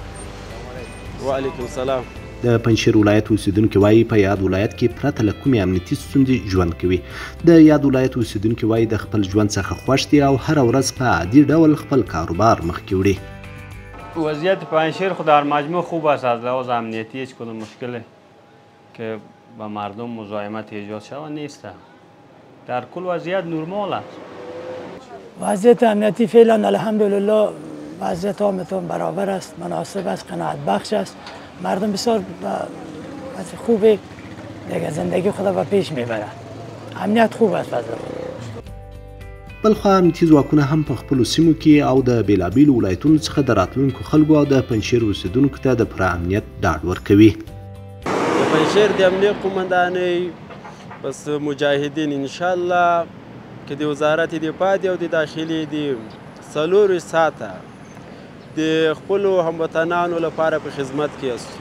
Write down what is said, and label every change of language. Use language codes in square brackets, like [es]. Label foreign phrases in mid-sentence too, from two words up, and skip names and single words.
[ar] وعلیکم السلام. [ps] د پنجشیر ولایت اوسیدونکي وایي په یاد ولایت کې پرته له کومې امنیتي ستونزې ژوند کوي. د یاد ولایت اوسیدونکي وایي د خپل ژوند څخه خوښ دي او هره ورځ په عادي ډول خپل کاروبار مخکې وړي. [fa] وضعیت پنجشیر خود در مجموع خوب است. از لحاظ امنیتی هیچ کدام مشکلی که با مردم مزاحمت ایجاد شود نیست. در کل وضعیت نرمال است. وضعیت امنیتی فعلا الحمدلله وضعیت آمتون برابر است، مناسب است، قناعت بخش است. مردم بسیار وضع خوبی دیگه زندگی خود به پیش میبرند. امنیت خوب است وضع. [ps] بلخوا امنیتي ځواکونه هم په خپلو سیمو کې او د بیلابیلو ولایتونو څخه د راتلونکو خلکو او د پنجشیر اوسیدونکو ته د پوره امنیت ډاډ ورکوي. د پنجشیر د امنیت قومندانۍ بس مجاهدین انشاءالله که د وزارت دفاع دی او د داخلي دی 4 ساعته د خپلو هموطنانو لپاره په خدمت کې استو.